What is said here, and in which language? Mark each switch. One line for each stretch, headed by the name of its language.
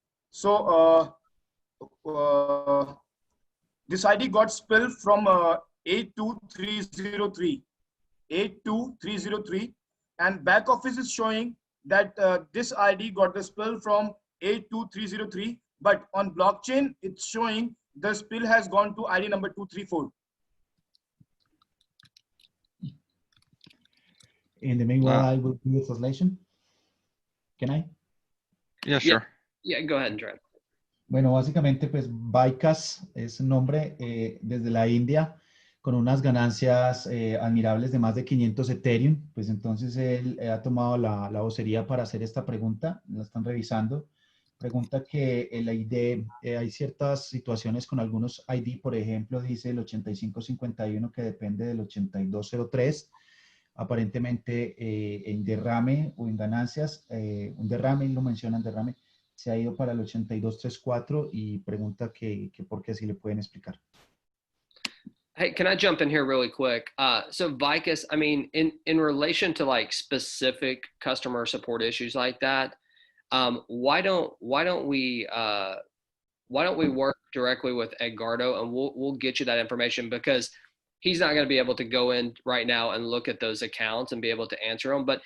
English: So this ID got spilled from 82303 82303, and back office is showing that this ID got the spill from 82303, but on blockchain it's showing the spill has gone to ID number 234. In the meanwhile, I will do the translation. Can I? Yeah, sure. Yeah, go ahead and try.
Spanish: Bueno, básicamente, pues, Vikas es un nombre desde la India con unas ganancias admirables de más de 500 Ethereum. Pues entonces él ha tomado la vocería para hacer esta pregunta. La están revisando. Pregunta que el ID, hay ciertas situaciones con algunos ID, por ejemplo, dice el 8551 que depende del 8203. Aparentemente en derrame o en ganancias, un derrame, lo mencionan derrame, se ha ido para el 8234 y pregunta que por qué, si le pueden explicar.
English: Hey, can I jump in here really quick? So Vikas, I mean, in relation to like specific customer support issues like that, why don't we work directly with Edgardo and we'll get you that information, because he's not going to be able to go in right now and look at those accounts and be able to answer them.